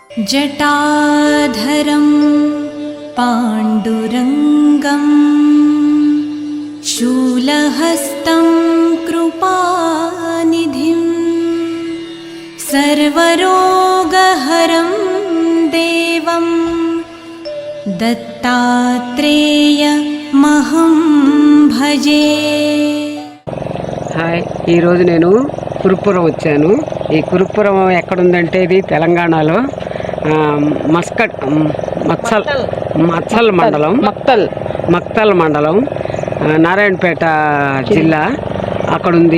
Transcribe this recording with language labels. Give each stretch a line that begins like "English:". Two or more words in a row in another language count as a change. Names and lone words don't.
Sanskrit: जटाधरं पाण्डुरङ्गं शूलहस्तं कृपानिधिं सर्वरोगहरं देवं दत्तात्रेयमहं भजे।
Telugu: హాయ్, ఈరోజు నేను కురుపురం వచ్చాను. ఈ కురుపురం ఎక్కడుందంటే ఇది తెలంగాణలో మక్తల్ మండలం నారాయణపేట జిల్లా అక్కడుంది.